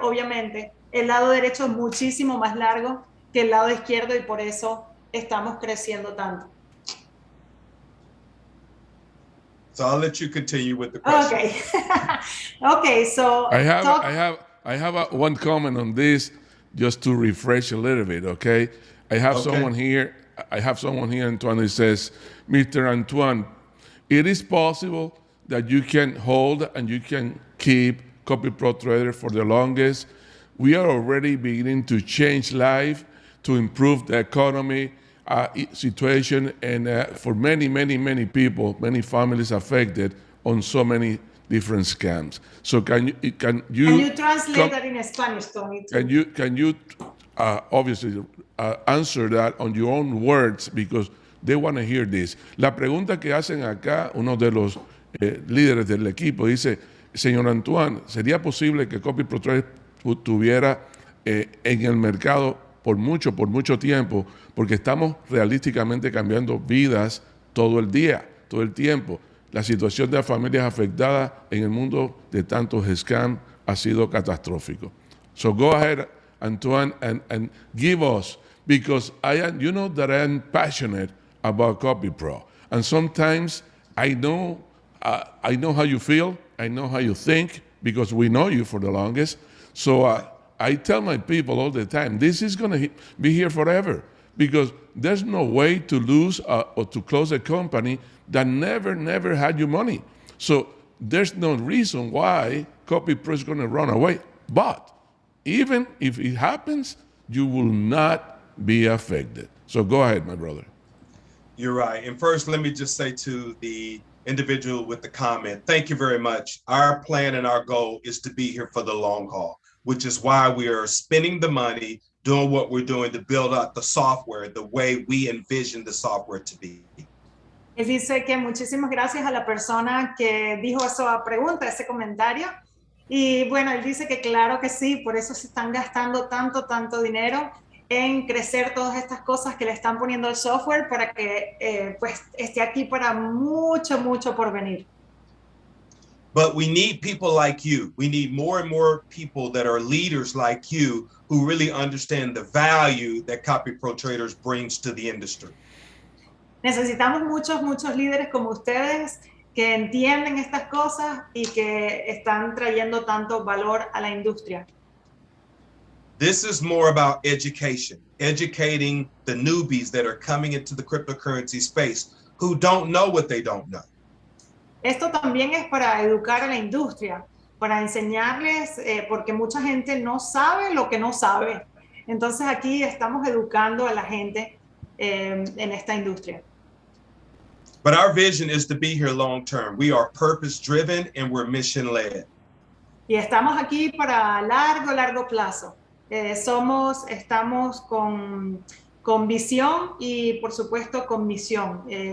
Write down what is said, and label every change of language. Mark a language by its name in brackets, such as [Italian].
[Spanish] Obviamente el lado derecho es muchísimo más largo que el lado izquierdo y por eso estamos creciendo tanto. [English] So I'll let you continue with the question. Okay. Okay, so I have one comment on this just to refresh a little bit, okay? I have someone here, Antoine, who says, Mr. Antoine, it is possible that you can hold and you can keep copyprotraders for the longest. We are already beginning to change life, to improve the economy situation, and for many, many, many people, many families affected on so many different scams. So can you translate that in Spanish, Tony? Can you obviously answer that on your own words, because they want to hear this. [Spanish] La pregunta que hacen acá uno de los líderes del equipo dice, señor Antoine, ¿sería posible que copyprotraders tuviera en el mercado por mucho tiempo, porque estamos realísticamente cambiando vidas todo el día, todo el tiempo? La situación de las familias afectadas en el mundo de tantos scams ha sido catastrófico. [English] So go ahead, Antoine, and give us, because you know that I am passionate about CopyPro, and sometimes I know how you feel, I know how you think, because we know you for the longest. So I tell my people all the time, this is going to be here forever because there's no way to lose or to close a company that never had you money. So there's no reason why CopyPro is going to run away. But even if it happens, you will not be affected. So go ahead, my brother. You're right. And first, let me just say to the individual with the comment, thank you very much. Our plan and our goal is to be here for the long haul, which is why we are spending the money, doing what we're doing to build up the software the way we envision the software to be. [Spanish] Él dice que muchísimas gracias a la persona que dijo esa pregunta, ese comentario. Y bueno, él dice que claro que sí, por eso se están gastando tanto dinero en crecer todas estas cosas que le están poniendo al software para que pues esté aquí para mucho por venir. [English] But we need people like you. We need more and more people that are leaders like you who really understand the value that copyprotraders brings to the industry. [Spanish] Necesitamos muchos líderes como ustedes que entienden estas cosas y que están trayendo tanto valor a la industria. [English] This is more about education, educating the newbies that are coming into the cryptocurrency space who don't know what they don't know. [Spanish] Esto también es para educar a la industria, para enseñarles, porque mucha gente no sabe lo que no sabe. Entonces aquí estamos educando a la gente en esta industria. [English] But our vision is to be here long term. We are purpose driven and we're mission led. [Spanish] Y estamos aquí para largo plazo. Estamos con visión y por supuesto con misión.